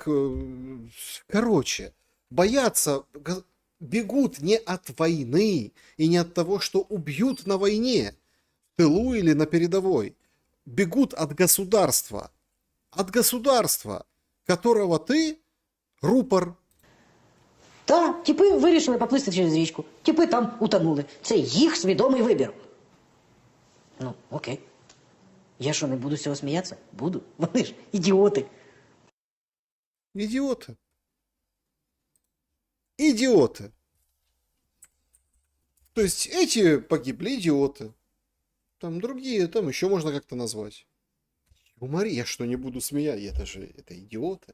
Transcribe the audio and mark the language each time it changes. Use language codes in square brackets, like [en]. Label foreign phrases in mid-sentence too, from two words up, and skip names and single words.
[ru] Короче, боятся, бегут не от войны и не от того, что убьют на войне, в тылу или на передовой. Бегут от государства, которого ты рупор. [uk] Та, типи вирішили поплисти через річку, типи там утонули. Це їх свідомий вибір. Ну, окей. Я що, не буду з цього сміятися? Буду. Вони ж ідіоти. [ru] Идиоты. Идиоты. То есть эти погибли идиоты. Там другие, там еще можно как-то назвать. Юмори, я что, не буду смеяться? Это идиоты.